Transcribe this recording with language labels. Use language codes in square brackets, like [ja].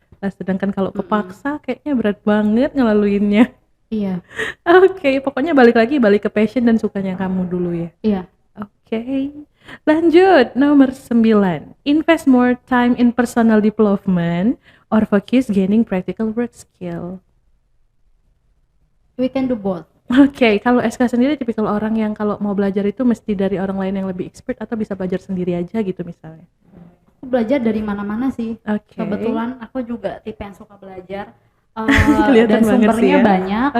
[id] Nah, sedangkan kalau kepaksa kayaknya berat banget ngelaluinnya. Iya. Oke, pokoknya balik ke passion dan sukanya kamu dulu ya. Iya. Oke. Lanjut, nomor 9. [en] Invest more time in personal development or focus gaining practical work skill. We can do both. [id] Oke, kalau SK sendiri tipikal orang yang kalau mau belajar itu mesti dari orang lain yang lebih expert atau bisa belajar sendiri aja gitu misalnya. Aku belajar dari mana-mana sih. Oke. Kebetulan aku juga tipe yang suka belajar. Kelihatan Dan banget sih sumbernya ya. banyak.